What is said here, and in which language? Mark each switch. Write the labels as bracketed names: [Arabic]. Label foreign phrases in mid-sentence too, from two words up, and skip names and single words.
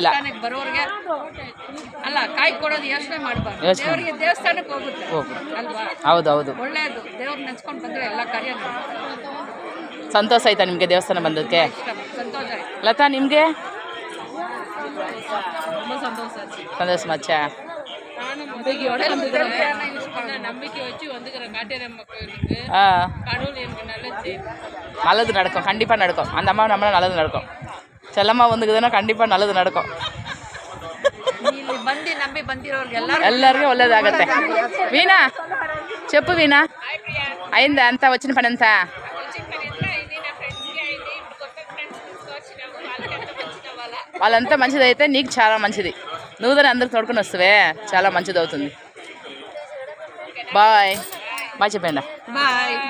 [Kannada] ಬರೋರಿಗೆ ಅಲ್ಲ, ಕಾಯಿ ಕೊಡೋದು ಯೋಚನೆ ಮಾಡಬಾರ್ದು. ದೇವರಿಗೆ ದೇವಸ್ಥಾನಕ್ಕೆ ಹೋಗುತ್ತೆ ಅಲ್ವಾ? ಹೌದೌದು, ಒಳ್ಳೇದು. ದೇವ್ರು ನೆನ್ಸ್ಕೊಂಡು ಬಂದರೆ ಎಲ್ಲ ಕಾರ್ಯ ಸಂತೋಷ ಆಯ್ತಾ ನಿಮಗೆ ದೇವಸ್ಥಾನ ಬಂದಕ್ಕೆ? ಸಂತೋಷ ಆಯ್ತು. ಲತಾ, ನಿಮಗೆ? ಸಂತೋಷ. [Tamil] மச்ச நம்பிக்கை வச்சு வந்துக்கிறேன். காட்டேரம்மா கோயிலுக்கு கடவுள் எனக்கு நல்லது நல்லது நடக்கும். கண்டிப்பாக நடக்கும். அந்த அம்மா நம்மளால் நல்லது நடக்கும். செல்லம்மா வந்துக்குதுன்னா கண்டிப்பாக நல்லது நடக்கும். [Kannada] ಬಂದು ನಂಬಿ ಬಂದಿರೋರಿಗೆ ಎಲ್ಲರಿಗೂ ಒಳ್ಳೇದಾಗತ್ತೆ. [Telugu] ವೀಣಾ చెప్పు వీణా, అయిందా అంతా వచ్చిన పని అంతా? వాళ్ళంతా మంచిదైతే నీకు చాలా మంచిది. నువ్వు దాన్ని అందరికి తోడుకొని వస్తావే, చాలా మంచిది అవుతుంది. బాయ్ బాయ్ చెప్పండి.